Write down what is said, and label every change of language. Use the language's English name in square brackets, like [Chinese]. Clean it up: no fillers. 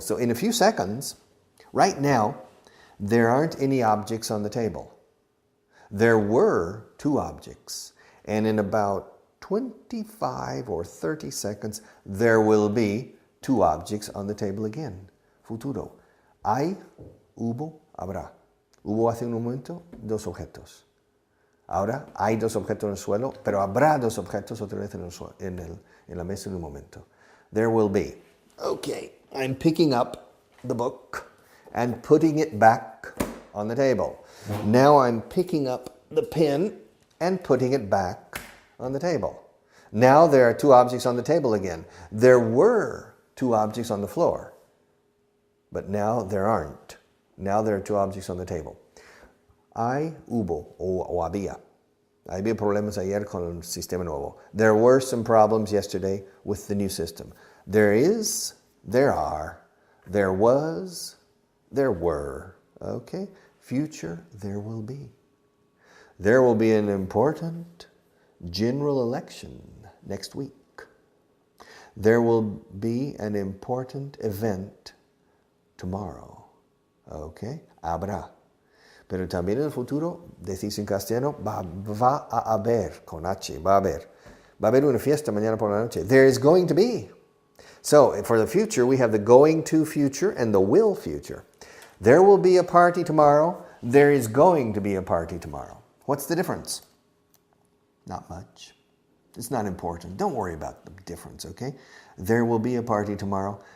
[English] So in a few seconds, right now, there aren't any objects on the table. There were two objects, and in about 25 or 30 seconds, there will be two objects on the table again. [Spanish] Futuro. Hay, hubo, habrá. Hubo hace un momento dos objetos. Ahora hay dos objetos en el suelo, pero habrá dos objetos otra vez en la mesa en un momento. [English] There will be. Okay, I'm picking up the book and putting it back on the table. Now I'm picking up the pen and putting it back on the table. Now there are two objects on the table again. There were two objects on the floor, but now there aren't. Now there are two objects on the table. [Spanish] Hay, hubo, o había. Había problemas ayer con el sistema nuevo. [English] There were some problems yesterday with the new system. There is, there are, there was, there were. Okay? Future, there will be. There will be an important general election next week. There will be an important event tomorrow. [Spanish] ¿Ok? Habrá. Pero también en el futuro, decís en castellano, va a haber, con H, va a haber. Va a haber una fiesta mañana por la noche. [English] There is going to be. So, for the future, we have the going to future and the will future. There will be a party tomorrow. There is going to be a party tomorrow. What's the difference? Not much. It's not important. Don't worry about the difference, okay? There will be a party tomorrow.